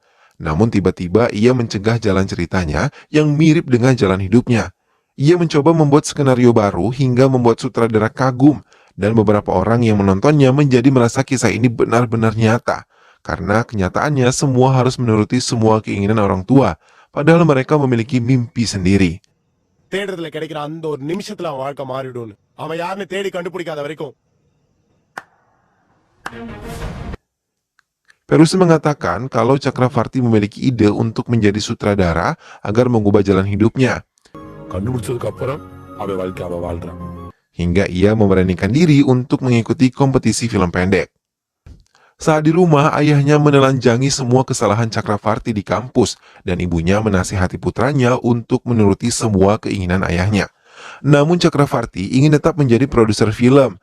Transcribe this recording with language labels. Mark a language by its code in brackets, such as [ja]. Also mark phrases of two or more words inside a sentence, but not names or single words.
[id] Namun tiba-tiba ia mencegah jalan ceritanya yang mirip dengan jalan hidupnya. Ia mencoba membuat skenario baru hingga membuat sutradara kagum dan beberapa orang yang menontonnya menjadi merasa kisah ini benar-benar nyata. Karena kenyataannya semua harus menuruti semua keinginan orang tua, padahal mereka memiliki mimpi sendiri. [ta] தேடுறதுல கிடைக்கிற அந்த ஒரு நிமிஷத்துல அவன் வாழ்க்கை மாறிடும்னு அவன் யாருன்னு தேடி கண்டுபிடிக்காத வரைக்கும். [id] Perusu mengatakan kalau Chakravarti memiliki ide untuk menjadi sutradara agar mengubah jalan hidupnya. [ta] கண்டுபிடிச்சதுக்கு அப்புறம் அவன் வாழ்க்கை அவன் வாழ்றான். [id] Hingga ia memberanikan diri untuk mengikuti kompetisi film pendek. Saat di rumah, ayahnya menelanjangi semua kesalahan Chakravarti di kampus dan ibunya menasihati putranya untuk menuruti semua keinginan ayahnya. Namun Chakravarti ingin tetap menjadi produser film.